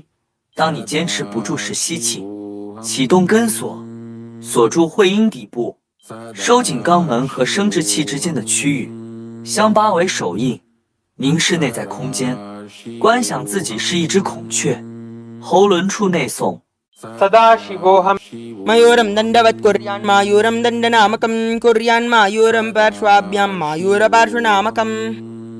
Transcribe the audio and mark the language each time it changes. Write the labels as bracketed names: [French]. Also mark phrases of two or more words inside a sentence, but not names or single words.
[Chinese] 当你坚持不住时吸气，启动根锁，锁住会阴底部，收紧肛门和生殖器之间的区域，香八为手印，凝视内在空间，观想自己是一只孔雀，喉轮处内诵。 [Sanskrit] Sadashivoham. Mayuram dandavat kuryan mayuram dandanamakam kuryan mayuram parshvabhyam mayura parshvanamakam